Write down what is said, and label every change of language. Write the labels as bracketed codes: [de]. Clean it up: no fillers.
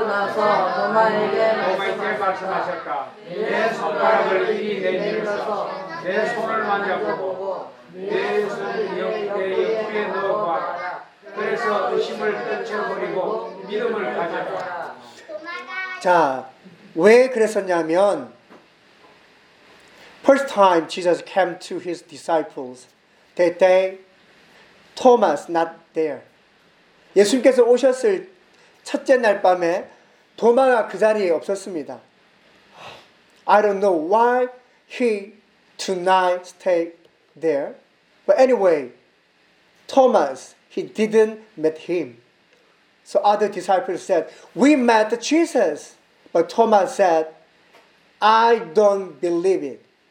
[ko] 나서 도마에게 말씀하셨다. 내 손가락을 이리 내밀어서 내 손을 만져보고 내 옆구리에 넣어봐라. 그래서 의심을 떨쳐버리고 믿음을 가져봐라. 자, 왜 그랬었냐면 [en] First time Jesus came to his disciples, that day Thomas not there. [ko] 예수님께서 오셨을 첫째 날 밤에 도마가 그 자리에 없었습니다. [en] I don't know why he tonight stay there. But anyway, Thomas, he didn't meet him. So other disciples said, we met Jesus. But Thomas said, I don't believe it.